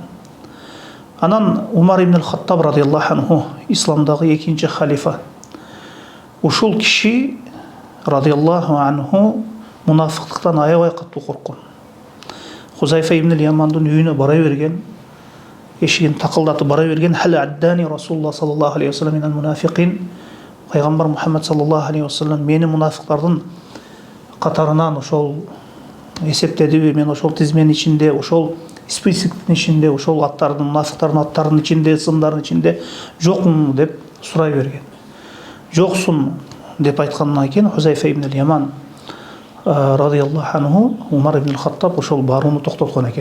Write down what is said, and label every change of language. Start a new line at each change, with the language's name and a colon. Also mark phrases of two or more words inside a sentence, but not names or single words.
Kyrgyz: Анан Умар ибн Хаттаб
Arabic: رضي الله عنه,
Kyrgyz: исламдагы экинчи халифа. Ушул киши
Arabic: رضي الله عنه
Kyrgyz: мунафыктыктан аябай катуу корккон. Хузайфа ибн Ямандын үйүнө бара берген, эшигин такылдатып бара берген,
Arabic: هل عدني رسول الله صلى الله عليه وسلم من المنافقين.
Kyrgyz: Пайгамбар Мухаммад
Arabic: صلى الله عليه وسلم
Kyrgyz: мени мунафыктардын катарынан ошол эсептедиби, мен ошол тизменин ичинде, ошол списоктун ичинде, ошол аттардын, мунафыктардын аттарынын ичинде, сымдардын ичинде жокмун деп сурай берген. Жоксун деп айткандан кийин Хузайфа ибн Яман
Arabic: رضي الله عنه
Kyrgyz: Умар ибн Хаттаб ошол барууну токтоткон экен.